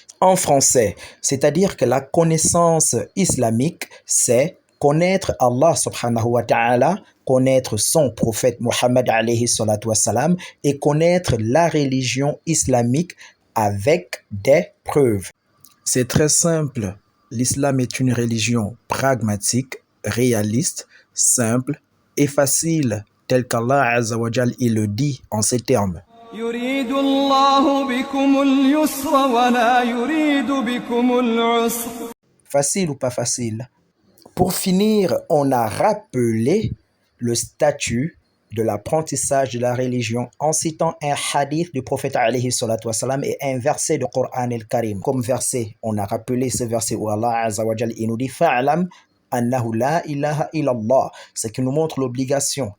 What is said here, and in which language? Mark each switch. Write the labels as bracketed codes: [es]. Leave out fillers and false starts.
[fr] En français, c'est-à-dire que la connaissance islamique, c'est connaître Allah subhanahu wa ta'ala, connaître son prophète Muhammad alayhi salatu wassalam et connaître la religion islamique avec des preuves. C'est très simple. L'islam est une religion pragmatique, réaliste, simple et facile, tel qu'Allah Azza wa Jal il le dit en ces termes. [ar] يريد الله بكم اليسر ولا يريد بكم العسر. [fr] Facile ou pas facile? Pour finir, on a rappelé le statut de l'apprentissage de la religion en citant un hadith du prophète alayhi salatu wassalam et un verset du Coran al-Karim. Comme verset, on a rappelé ce verset où Allah Azza wa Jal il nous dit [ar] fa'alam annahu la ilaha illallah, [fr] ce qui nous montre l'obligation.